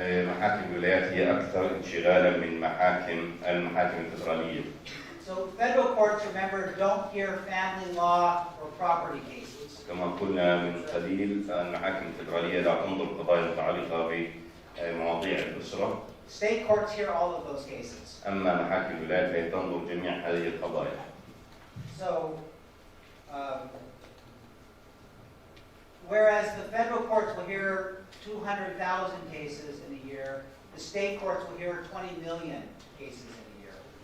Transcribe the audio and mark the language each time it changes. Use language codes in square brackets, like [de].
[ar] محاكم الولايات هي أكثر انشغالا من المحاكم الفدرالية. [en] So federal courts, remember, don't hear family law or property cases. [ar] كما قلنا من قليل المحاكم الفدرالية لا تنظر قضايا متعلقة بمواضيع الأسرة. [en] State courts hear all of those cases. [ar] أما محاكم الولايات فهي تنظر جميع هذه القضايا. [en] So, whereas the federal courts will hear 200,000 cases in a year, the state courts will hear 20 million cases in a year.